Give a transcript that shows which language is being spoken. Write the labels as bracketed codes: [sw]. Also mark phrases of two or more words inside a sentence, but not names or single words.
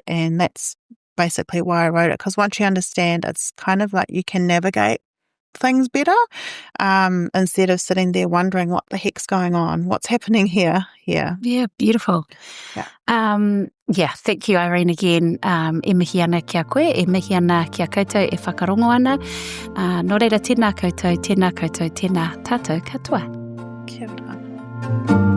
[en] And that's basically why I wrote it, because once you understand, it's kind of like you can navigate things better instead of sitting there wondering what the heck's going on, what's happening here. Yeah, beautiful. Thank you, Irene, again. [mi] E mihi ana kia koe, e mihi ana kia koutou, e whakarongo ana. Nō reira, tēnā koutou, tēnā tātou katoa. Kia ora.